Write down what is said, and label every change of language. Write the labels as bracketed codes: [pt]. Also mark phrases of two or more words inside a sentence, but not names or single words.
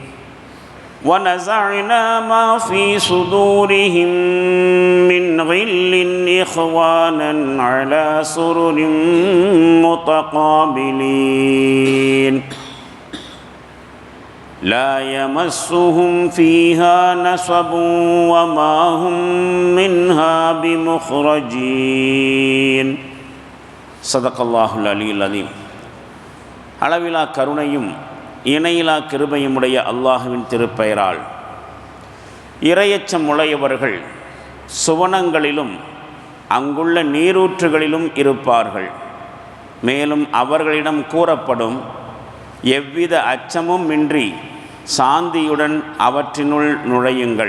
[ar] ونزعنا ما في صدورهم من غل إخوانا على سرر متقابلين لا يمسهم فيها نصب وما هم منها بمخرجين. صدق الله العلي العظيم. [ta] அளவிலா கருணையும் இணையிலா கிருபையுமுடைய அல்லாஹுவின் திருப்பெயரால் இறையச்சம் உடையவர்கள் சுவனங்களிலும் அங்குள்ள நீரூற்றுகளிலும் இருப்பார்கள். மேலும் அவர்களிடம் கூறப்படும், எவ்வித அச்சமும் இன்றி சாந்தியுடன் அவற்றினுள் நுழையுங்கள்.